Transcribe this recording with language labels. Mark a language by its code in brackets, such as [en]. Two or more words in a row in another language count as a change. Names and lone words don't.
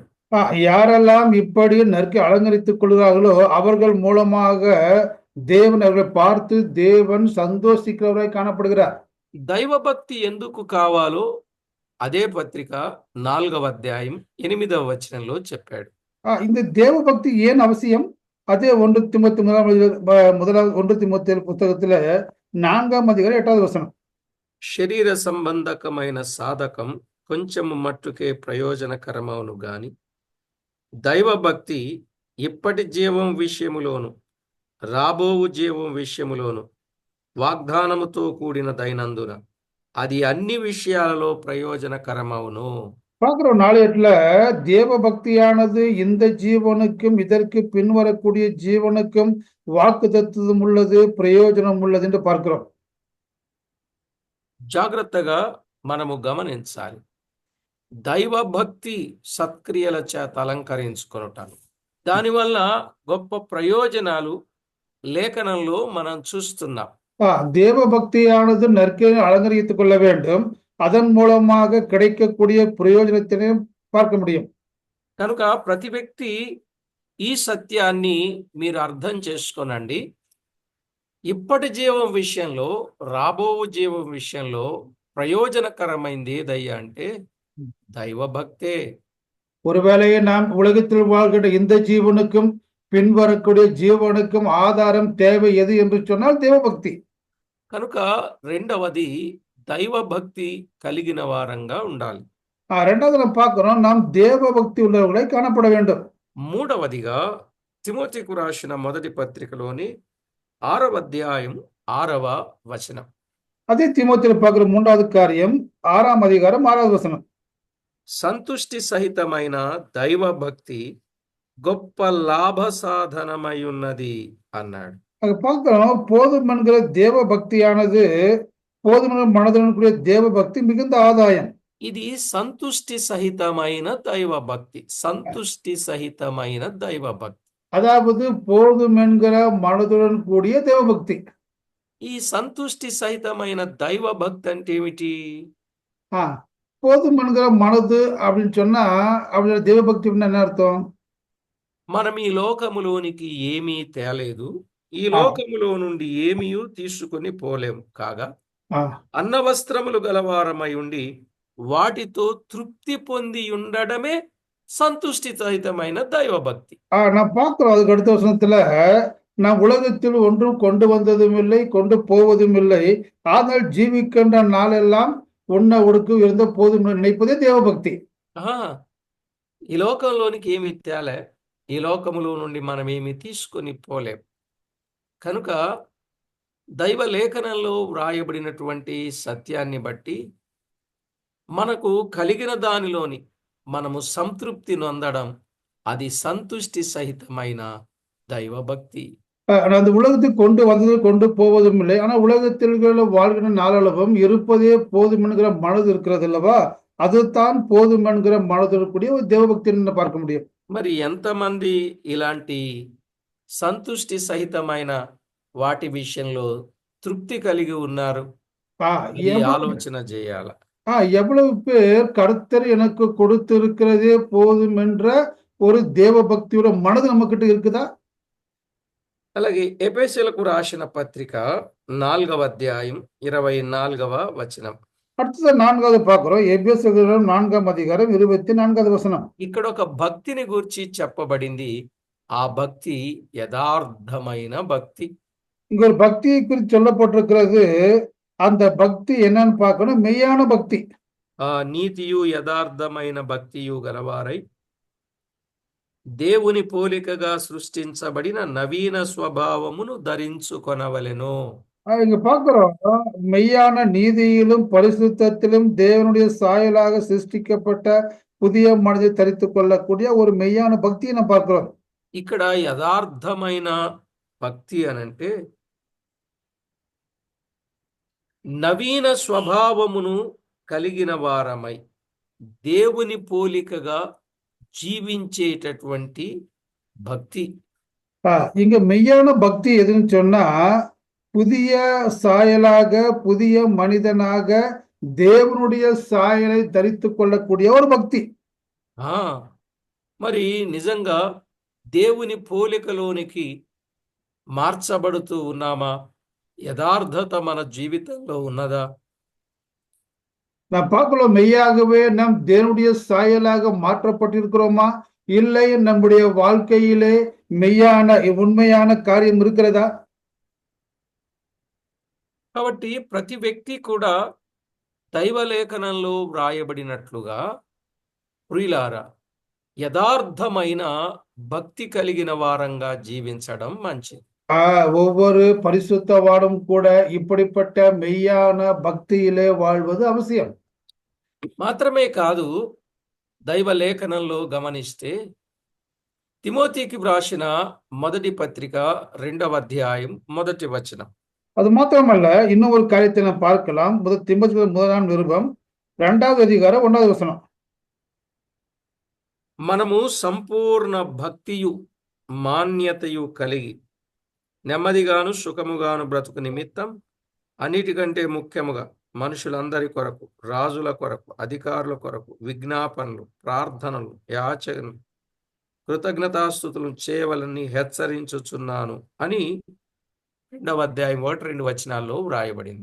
[ta] யாரெல்லாம் இப்படி நற்கை அலங்கரித்துக் கொள்கிறார்களோ அவர்கள் மூலமாக தேவன் அவர்களை பார்த்து தேவன் சந்தோஷிக்கிறவராய் காணப்படுகிறார். [te] దైవభక్తి ఎందుకు కావాలో అదే పత్రిక 4వ అధ్యాయం 8వ వచనంలో చెప్పాడు. [ta] இந்த தேவ பக்தி ஏன் அவசியம்? அதே 1 தீமோத்தேயு புத்தகத்துல 4ஆம் அதிகாரம் 8வது வசனம். [te] శరీర సంబంధకమైన సాధకం కొంచెము మట్టుకే ప్రయోజనకరమవును గాని దైవభక్తి ఇప్పటి జీవం విషయములోను రాబోవు జీవం విషయములోను వాగ్దానముతో కూడిన దైనందున అది అన్ని విషయాలలో ప్రయోజనకరమవును. [ta] பார்க்கிறோம் 4:8 தேவ பக்தியானது இந்த ஜீவனுக்கும் இதற்கு பின்வரக்கூடிய ஜீவனுக்கும் வாக்குத்தத்தம் உள்ளது, பிரயோஜனம் உள்ளது என்று பார்க்கிறோம். [te] జాగ్రత్తగా మనము గమనించాలి. దైవభక్తి సత్క్రియల చేత అలంకరించుకొనుటాను, దానివల్ల గొప్ప ప్రయోజనాలు లేఖనంలో మనం చూస్తున్నాం. [ta] தேவ பக்தியானது நற்கரியை அலங்கரித்துக் கொள்ள வேண்டும், அதன் மூலமாக கிடைக்கக்கூடிய பிரயோஜனத்தினையும் பார்க்க முடியும். [te] కనుక ప్రతి వ్యక్తి ఈ సత్యాన్ని మీరు అర్థం చేసుకోనండి. ఇప్పటి జీవం విషయంలో, రాబో జీవం విషయంలో ప్రయోజనకరమైంది ఏదయ్యా అంటే దైవభక్తే. [ta] ஒருவேளையே நாம் உலகத்தில் வாழ்கின்ற இந்த ஜீவனுக்கும் பின்வரக்கூடிய ஜீவனுக்கும் ஆதாரம் தேவை எது என்று சொன்னால் தேவபக்தி. [te] కనుక రెండవది దైవభక్తి కలిగిన వారంగా ఉండాలి. [ta] ரெண்டாவது நம்ம பார்க்கிறோம், நாம் தேவபக்தி உள்ளவர்களை காணப்பட வேண்டும். [te] మూడవదిగా తిమోతికు రాసిన మొదటి పత్రికలోని 6వ అధ్యాయం 6వ వచనం. [ta] அதே தீமோத்தேயுல பார்க்கிற மூன்றாவது காரியம் 6ஆம் அதிகாரம் 6வது வசனம். [te] సంతుష్టి సహితమైన దైవభక్తి గొప్ప లాభ సాధనమై ఉన్నది అన్నాడు. [ta] அங்க பார்க்கிறோம், போதும் என்கிற தேவ பக்தியானது, போதும் என்கிற மனதுடன் கூடிய தேவ பக்தி மிகுந்த ஆதாயம். [te] ఇది సంతుష్టి సహితమైన దైవభక్తి. సంతుష్టి సహితమైన దైవభక్తి. [ta] அதாவது போதும் என்கிற மனதுடன் கூடிய தேவபக்தி. [te] ఈ సంతుష్టి సహితమైన దైవభక్తి అంటే ఏమిటి? [ta] ஆ, போதும் என்கிற மனது அப்படின்னு சொன்னா, அப்படின்னா தேவபக்தி அப்படின்னா என்ன அர்த்தம்? [te] మనం ఈ లోకములోనికి ఏమీ తేలేదు, ఈ ఆ. లోకములో నుండి ఏమీ తీసుకొని పోలేము. కాగా ஆ, అన్నవస్త్రములు గలవారమై ఉండి వాటితో తృప్తి పొంది ఉండడమే సంతుష్టి సహితమైన దైవభక్తి. [ta] நான் பார்க்கிறோம் அதுக்கு அடுத்த வசனத்துல, நாம் உலகத்தில் ஒன்றும் கொண்டு வந்ததும் இல்லை, கொண்டு போவதும் இல்லை, ஆனால் ஜீவிக்கின்ற நாளெல்லாம் உண்ண உடுக்கு இருந்த போதும் என்று நினைப்பதே தேவபக்தி. [te] ఆ, ఈ లోకంలోనికి ఏమి తేలే, ఈ లోకములో నుండి మనం ఏమి తీసుకొని పోలేం. కనుక దైవ లేఖనంలో వ్రాయబడినటువంటి సత్యాన్ని బట్టి మనకు కలిగిన దానిలోని మనము సంతృప్తి నొందడం, అది సంతుష్టి సహితమైన దైవభక్తి. [ta] அந்த உலகத்துக்கு கொண்டு வந்தது கொண்டு போவதும் இல்லை, ஆனா உலகத்தில் வாழ்கிற நாளளவும் இருப்பதே போதும் என்கிற மனது இருக்கிறது அல்லவா, அதுதான் போதும் என்கிற மனது கூடிய ஒரு தேவபக்தின்னு பார்க்க முடியும். [te] మరి ఎంతమంది ఇలాంటి సంతుష్టి సహితమైన వాటి విషయంలో తృప్తి కలిగి ఉన్నారు? ஆ, అది [ta] எவ்வளவு [te] ఆలోచన చేయాల. [ta] எவ்வளவு பேர் கர்த்தர் எனக்கு கொடுத்திருக்கிறதே போதும் என்ற ஒரு தேவபக்தியோட மனது நம்ம கிட்ட இருக்குதா? [te] అలాగే ఎఫెసీయులకు రాసిన పత్రిక 4వ అధ్యాయం 24వ వచనం. [ta] அடுத்தது 4வது பார்க்கிறோம், எபேசியர் 4ஆம் அதிகாரம் 24வது வசனம். [te] ఇక్కడ ఒక భక్తిని గురించి చెప్పబడింది. ఆ భక్తి యథార్థమైన భక్తి. [ta] இங்க ஒரு பக்தியை குறித்து சொல்லப்பட்டிருக்கிறது. அந்த பக்தி என்னன்னு பார்க்கணும், மெய்யான பக்தி. [te] ఆ నీతియు యథార్థమైన భక్తియు గలవారై దేవుని పోలికగా సృష్టించబడిన నవీన స్వభావమును ధరించుకొనవలెను. [ta] இங்க பார்க்கிறோம், மெய்யான நீதியிலும் பரிசுத்தத்திலும் தேவனுடைய சாயலாக சிருஷ்டிக்கப்பட்ட புதிய மனிதை தரித்துக் கொள்ளக்கூடிய ஒரு மெய்யான பக்தியை நம்ம பார்க்கிறோம். [te] ఇక్కడ యథార్థమైన భక్తి అనంటే నవీన స్వభావమును కలిగిన వారమై దేవుని పోలికగా జీవించేటటువంటి భక్తి. [ta] இங்க மெய்யான பக்தி எதுன்னு சொன்னா, புதிய சாயலாக, புதிய மனிதனாக தேவனுடைய சாயலை தரித்துக் கொள்ளக்கூடிய ஒரு பக்தி. [te] ఆ మరి నిజంగా దేవుని పోలికలోనికి మార్చబడుతూ ఉన్నామా? యథార్థత మన జీవితంలో ఉన్నదా? [ta] நாம் பார்க்கலாம், மெய்யாகவே நாம் தேவனுடைய சாயலாக மாற்றப்பட்டிருக்கிறோமா, இல்லை நம்முடைய வாழ்க்கையிலே மெய்யான உண்மையான காரியம் இருக்கிறதா? [te] కాబట్టి ప్రతి వ్యక్తి కూడా దైవలేఖనంలో వ్రాయబడినట్లుగా ప్రియులారా యథార్థమైన భక్తి కలిగిన వారంగా జీవించడం మంచిది. [ta] ஒவ்வொரு பரிசுத்தவானும் கூட இப்படிப்பட்ட மெய்யான பக்தியிலே வாழ்வது அவசியம். [te] మాత్రమే కాదు, దైవ లేఖనంలో గమనిస్తే తిమోతికి వ్రాసిన మొదటి పత్రిక 2వ అధ్యాయం 1వ వచనం. [ta] அது மாத்திரமல்ல, இன்னும் ஒரு காரியத்தை நாம் பார்க்கலாம். தீமோத்தேயு முதலாம் நிருபம் 2வது அதிகாரம் 1வது வசனம். [te] మనము సంపూర్ణ భక్తియు మాన్యతయు కలిగి నెమ్మదిగాను సుఖముగాను బ్రతుకు నిమిత్తం అన్నిటికంటే ముఖ్యముగా మనుషులందరి కొరకు, రాజుల కొరకు, అధికారుల కొరకు విజ్ఞాపనలు, ప్రార్థనలు, కృతజ్ఞతాస్తుతులు చేయవలని హెచ్చరించుచున్నాను అని 2వ అధ్యాయం 1-2 వచనాల్లో వ్రాయబడింది.